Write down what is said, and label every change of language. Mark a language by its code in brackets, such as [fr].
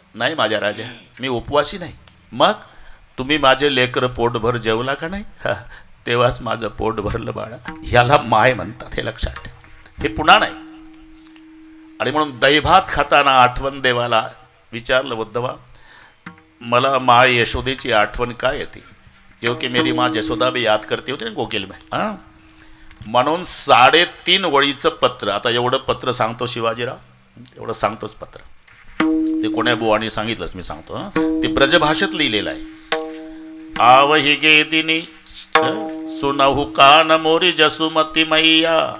[mr] नाही माझ्या राजा, मी उपवासी नाही. मग तुम्ही माझे लेकर पोटभर जेवला का नाही? तेव्हाच माझं पोट भरलं बाळा. ह्याला माय म्हणतात, हे लक्षात ठेव. हे पुन्हा नाही. आणि म्हणून दहीभात खाताना आठवण देवाला विचारलं, उद्धवा मला माँ यशोदेची आठवण काय येते? [hi] क्योंकि मेरी माँ जसोदा भी याद करती होती ना गोकुल में. [mr] म्हणून 3.5 वळीचं पत्र. आता एवढं पत्र सांगतो शिवाजीराव, एवढं सांगतोच पत्र. ते कोण्या बुवानी सांगितलंच, मी सांगतो. ते ब्रजभाषेत लिहिलेलं आहे. [bra] आवही गे दिनी सुनहु कान मोरी जसुमती मैया.